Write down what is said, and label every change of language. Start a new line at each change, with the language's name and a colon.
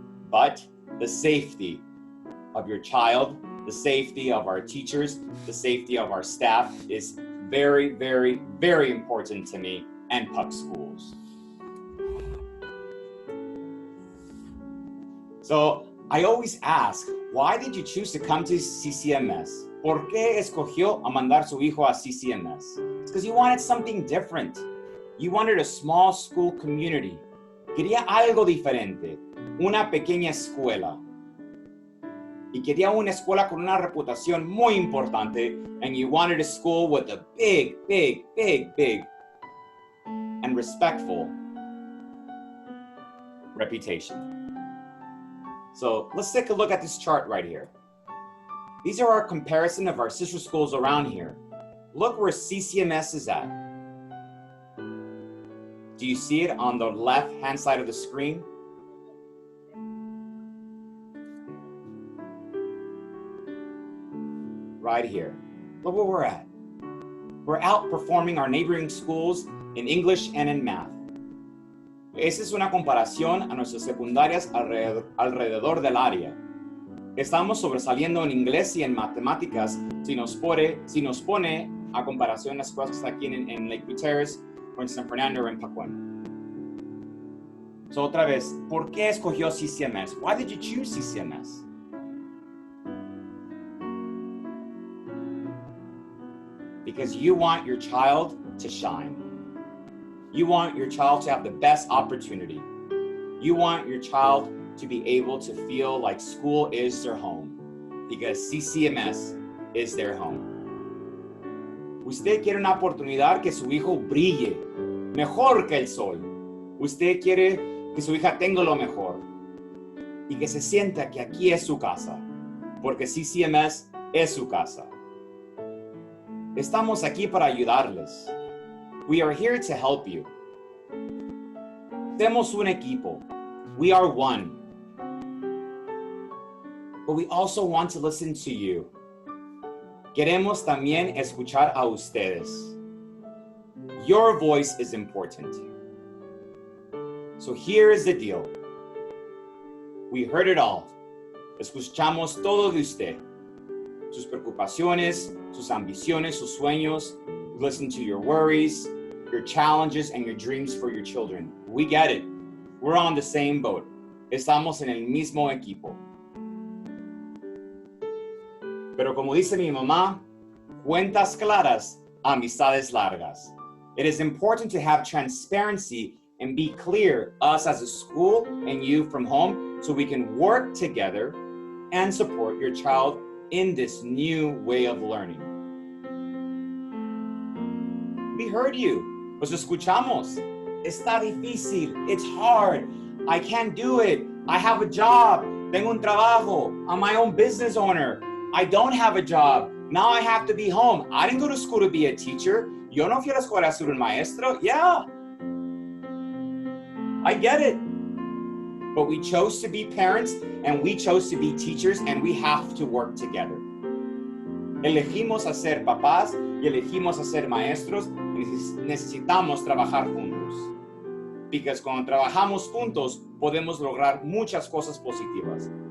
English: But the safety of your child, the safety of our teachers, the safety of our staff is very, very, very important to me and Puck Schools. So I always ask, why did you choose to come to CCMS?
Spanish: ¿Por qué escogió a mandar su hijo a CCMS?
English: It's because you wanted something different. You wanted a small school community.
Spanish: Quería algo diferente, una pequeña escuela. Y quería una escuela con una reputación muy importante,
English: and you wanted a school with a big, big, big, big, and respectful reputation. So let's take a look at this chart right here. These are our comparison of our sister schools around here. Look where CCMS is at. Do you see it on the left-hand side of the screen? Right here. Look where we're at. We're outperforming our neighboring schools in English and in math.
Spanish: Esa es una comparación a nuestras secundarias alrededor del área. Estamos sobresaliendo en inglés y en matemáticas si nos pone a comparación las escuelas que están aquí en Lake Terrace o en San Fernando o en Pacuán. So otra vez, ¿por qué escogió CCMS?
English: Why did you choose CCMS? because you want your child to shine. You want your child to have the best opportunity. You want your child to be able to feel like school is their home, because CCMS is their home.
Spanish: Usted quiere una oportunidad que su hijo brille mejor que el sol. Usted quiere que su hija tenga lo mejor y que se sienta que aquí es su casa, porque CCMS es su casa. Estamos aquí para ayudarles.
English: We are here to help you.
Spanish: Somos un equipo.
English: We are one. But we also want to listen to you.
Spanish: Queremos también escuchar a ustedes.
English: Your voice is important. So here is the deal. We heard it all.
Spanish: Escuchamos todo de usted. Sus preocupaciones, sus ambiciones, sus sueños.
English: We listen to your worries, your challenges, and your dreams for your children. We get it. We're on the same boat.
Spanish: Estamos en el mismo equipo. Pero como dice mi mamá, cuentas claras, amistades largas.
English: It is important to have transparency and be clear, us as a school and you from home, so we can work together and support your child in this new way of learning. We heard you.
Spanish: Los escuchamos. Está difícil.
English: It's hard. I can't do it. I have a job.
Spanish: Tengo un trabajo.
English: I'm my own business owner. I don't have a job. Now I have to be home. I didn't go to school to be a teacher.
Spanish: Yo no fui a la escuela a ser un maestro.
English: Yeah. I get it. But we chose to be parents and we chose to be teachers, and we have to work together.
Spanish: Elegimos a ser papás y elegimos a ser maestros, y necesitamos trabajar juntos. Because cuando trabajamos juntos, podemos lograr muchas cosas positivas.